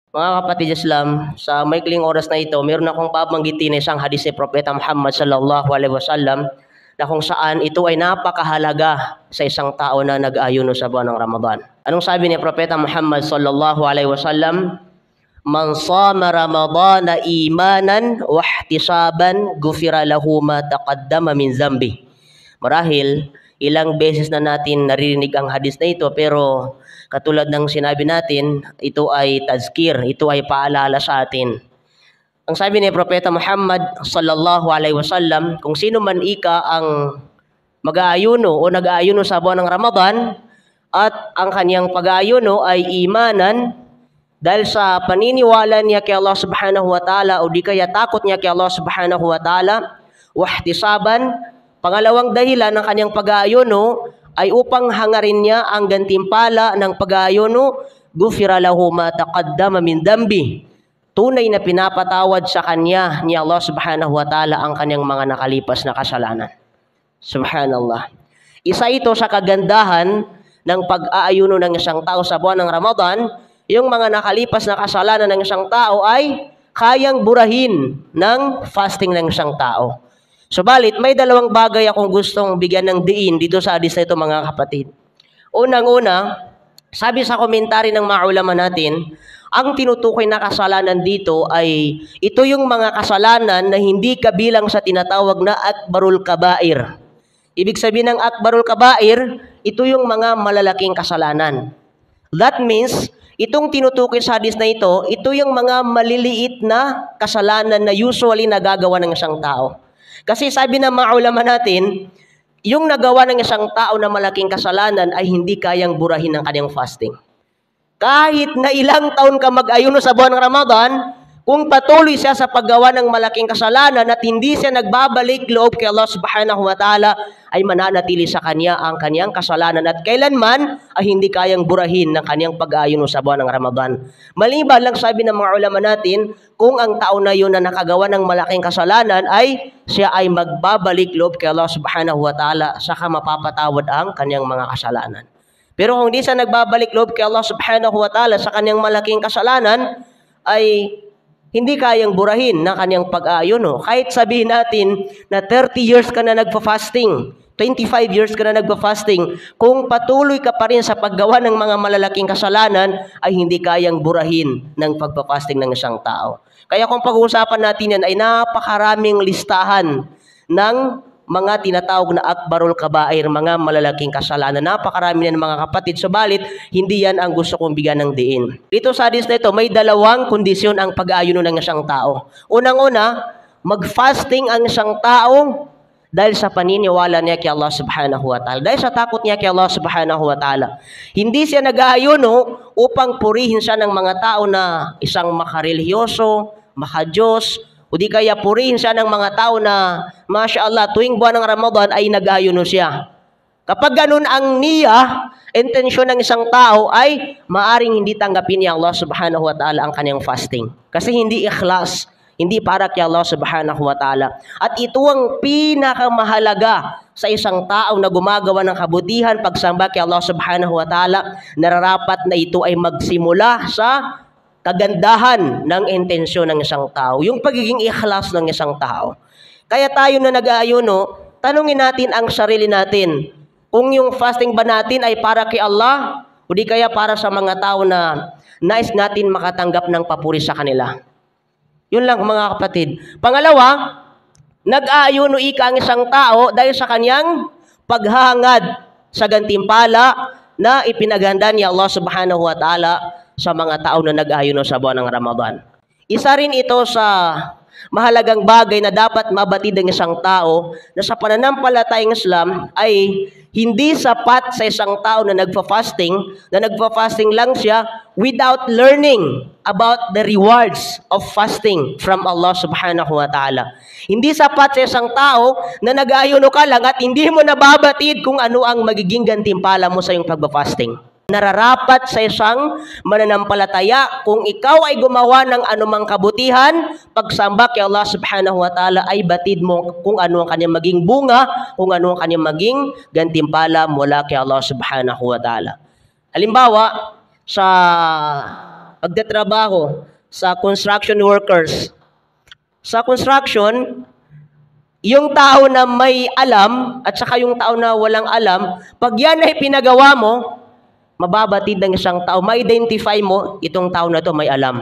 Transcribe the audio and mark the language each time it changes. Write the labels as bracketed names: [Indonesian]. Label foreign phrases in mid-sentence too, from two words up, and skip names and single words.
[Filipino] Mga kapatid Islam, sa maikling oras na ito, meron akong babanggitin na isang hadis ni Propeta Muhammad [Arabic] صلى الله عليه وسلم [Filipino] na kung saan ito ay napakahalaga sa isang tao na nag-ayuno sa buwan ng Ramadan. Anong sabi ni Propeta Muhammad [Arabic] صلى الله عليه وسلم? من صام رمضان إيمانا واحتسابا غفر له ما تقدم من ذنبه. [Filipino] Marahil ilang beses na natin naririnig ang hadis na ito, pero katulad ng sinabi natin, ito ay tazkir, ito ay paalala sa atin. Ang sabi ni Propeta Muhammad [Arabic] صلى الله عليه وسلم, [Filipino] kung sino man ika ang mag-aayuno o nag-aayuno sa buwan ng Ramadan at ang kanyang pag-aayuno ay imanan dahil sa paniniwala niya kay Allah [Arabic] سبحانه وتعالى [Filipino] o di kaya takot niya kay Allah [Arabic] سبحانه وتعالى, [Filipino] wahtisaban, pangalawang dahilan ng kanyang pag-aayuno ay upang hangarin niya ang gantimpala ng pag-aayuno, [Arabic] غفر له ما تقدم من ذنبه. [Filipino] Tunay na pinapatawad sa kanya ni Allah [Arabic] سبحانه وتعالى [Filipino] ang kanyang mga nakalipas na kasalanan. Subhanallah. Isa ito sa kagandahan ng pag-aayuno ng isang tao sa buwan ng Ramadan, yung mga nakalipas na kasalanan ng isang tao ay kayang burahin ng fasting ng isang tao. Subalit, may dalawang bagay akong gustong bigyan ng diin dito sa hadis na ito, mga kapatid. Unang-una, sabi sa komentary ng mga ulama natin, ang tinutukoy na kasalanan dito ay ito yung mga kasalanan na hindi kabilang sa tinatawag na [Arabic] أكبر الكبائر. [Filipino] Ibig sabihin ng [Arabic] أكبر الكبائر, [Filipino] ito yung mga malalaking kasalanan. [English] That means, [Filipino] itong tinutukoy sa hadis na ito yung mga maliliit na kasalanan na usually nagagawa ng isang tao. Kasi sabi ng mga ulama natin, yung nagawa ng isang tao na malaking kasalanan ay hindi kayang burahin ng kanyang fasting. Kahit na ilang taon ka mag-ayuno sa buwan ng Ramadan, kung patuloy siya sa paggawa ng malaking kasalanan at hindi siya nagbabalik loob kay Allah [Arabic] سبحانه وتعالى, [Filipino] ay mananatili sa kanya ang kanyang kasalanan at kailanman ay hindi kayang burahin ng kanyang pag-aayuno sa buwan ng Ramadan. Maliban lang sabi ng mga ulama natin, kung ang tao na yun na nakagawa ng malaking kasalanan ay siya ay magbabalik loob kay Allah [Arabic] سبحانه وتعالى, [Filipino] saka mapapatawad ang kanyang mga kasalanan. Pero kung hindi siya nagbabalik loob kay Allah [Arabic] سبحانه وتعالى [Filipino] sa kanyang malaking kasalanan, ay hindi kayang burahin ng kanyang pag-aayuno. Kahit sabihin natin na 30 years ka na nagpa-fasting, 25 years ka na nagpa-fasting, kung patuloy ka pa rin sa paggawa ng mga malalaking kasalanan, ay hindi kayang burahin ng pagpa-fasting ng isang tao. Kaya kung pag-uusapan natin yan, ay napakaraming listahan ng mga tinatawag na [Arabic] أكبر الكبائر, [Filipino] mga malalaking kasalanan. Napakarami na mga kapatid. Subalit, hindi yan ang gusto kong bigyan ng diin. Dito sa hadis na ito, may dalawang kondisyon ang pag-aayuno ng isang tao. Unang-una, mag-fasting ang isang tao dahil sa paniniwala niya kay Allah [Arabic] سبحانه وتعالى. [Filipino] Dahil sa takot niya kay Allah [Arabic] سبحانه وتعالى. [Filipino] Hindi siya nag-aayuno upang purihin siya ng mga tao na isang makareliyoso, makadiyos, o di kaya purihin siya ng mga tao na, mashallah, tuwing buwan ng Ramadan ay nag-ayuno siya. Kapag ganun ang niya, intensyon ng isang tao ay maaring hindi tanggapin ni Allah [Arabic] سبحانه وتعالى [Filipino] ang kanyang fasting. Kasi hindi ikhlas, hindi para kay Allah [Arabic] سبحانه وتعالى. [Filipino] At ito ang pinakamahalaga sa isang tao na gumagawa ng kabutihan, pagsamba kay Allah [Arabic] سبحانه وتعالى, [Filipino] nararapat na ito ay magsimula sa kagandahan ng intensyon ng isang tao, yung pagiging ikhlas ng isang tao. Kaya tayo na nag-aayuno, tanungin natin ang sarili natin, kung yung fasting ba natin ay para kay Allah, o di kaya para sa mga tao na nais natin makatanggap ng papuri sa kanila. Yun lang mga kapatid. Pangalawa, nag-aayuno ika ang isang tao dahil sa kanyang paghahangad sa gantimpala na ipinaganda ni Allah [Arabic] سبحانه وتعالى [Filipino] sa mga tao na nag-aayuno sa buwan ng Ramadan. Isa rin ito sa mahalagang bagay na dapat mabatid ng isang tao na sa pananampalatayang Islam ay hindi sapat sa isang tao na nagfa-fasting lang siya [English] without learning about the rewards of fasting from Allah [Arabic] سبحانه وتعالى. [Filipino] Hindi sapat sa isang tao na nag-aayuno ka lang at hindi mo nababatid kung ano ang magiging gantimpala mo sa iyong pagpa-fasting. Nararapat sa isang mananampalataya kung ikaw ay gumawa ng anumang kabutihan, pagsamba kay Allah [Arabic] سبحانه وتعالى [Filipino] ay batid mo kung ano ang kanyang maging bunga, kung ano ang kanyang maging gantimpala mula kay Allah [Arabic] سبحانه وتعالى. [Filipino] Halimbawa, sa pagtatrabaho sa [English] construction workers. [Filipino] Sa construction, yung tao na may alam at saka yung tao na walang alam, pag yan ay pinagawa mo, mababatid ng isang tao, ma-identify mo, itong tao na to may alam.